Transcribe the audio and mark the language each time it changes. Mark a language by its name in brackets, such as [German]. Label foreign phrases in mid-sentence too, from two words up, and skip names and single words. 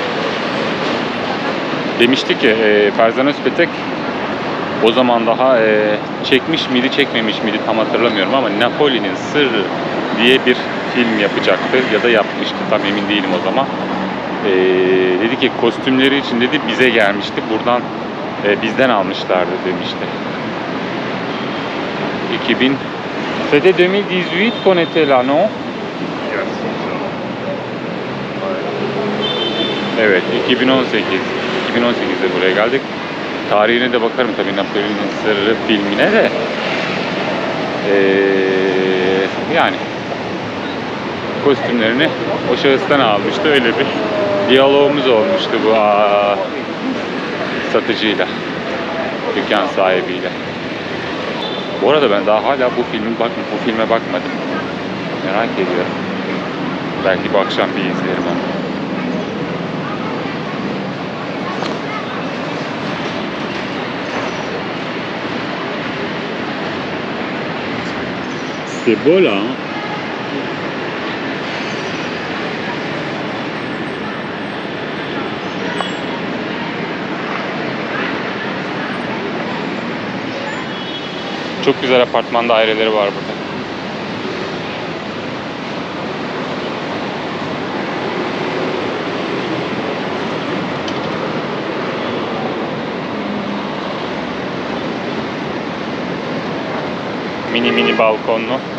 [Turkish] Demişti ki Ferzan Özpetek o zaman daha çekmiş miydi çekmemiş miydi tam hatırlamıyorum ama Napoli'nin Sırrı diye bir film yapacaktı ya da yapmıştı, tam emin değilim o zaman. Dedi ki kostümleri için dedi bize gelmişti, buradan bizden almışlardı demişti. [French] 2000 C'était 2018 qu'on était là, non? [Turkish] Evet, 2018'de buraya geldik. Tarihine de bakarım tabii Napoli'nin Sırrı filmine de. Yani kostümlerini o şahıstan almıştı. Öyle bir diyalogumuz olmuştu bu satıcıyla, dükkan sahibiyle. Bu arada ben daha hala bu filme bakmadım. Merak ediyorum. Belki bu akşam bir izlerim onu. [French] C'est beau là, hein? [Turkish] Çok güzel apartman daireleri var burada. Mini balkonlu.